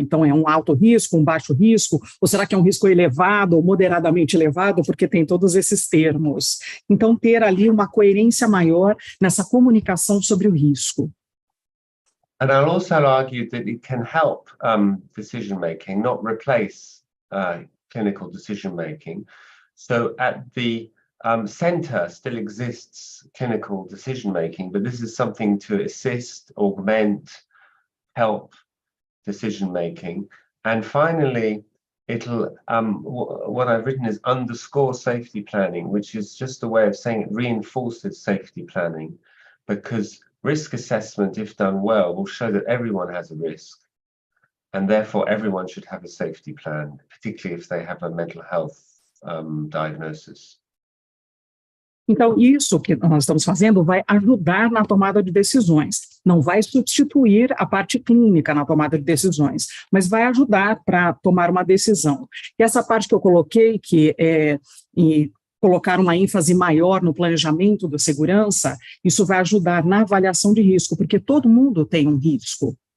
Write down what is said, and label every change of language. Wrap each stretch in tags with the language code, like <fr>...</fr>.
<pt>Então, é um alto risco, um baixo risco, ou será que é um risco elevado ou moderadamente elevado, porque tem todos esses termos. Então, ter ali uma coerência maior nessa comunicação sobre o risco.</pt> <en>And I'll also argue that it can help decision making, not replace clinical decision making. So at the center still exists clinical decision making, but this is something to assist, augment, help decision making. And finally, it'll what I've written is underscore safety planning, which is just a way of saying it reinforces safety planning, because risk assessment, if done well, will show that everyone has a risk. And therefore, everyone should have a safety plan, particularly if they have a mental health diagnosis.</en> <pt>Então, isso que nós estamos fazendo vai ajudar na tomada de decisões. Não vai substituir a parte clínica na tomada de decisões, mas vai ajudar para tomar uma decisão. E essa parte que eu coloquei, que é colocar uma ênfase maior no planejamento da segurança, isso vai ajudar na avaliação de risco, porque todo mundo tem um risco.</pt>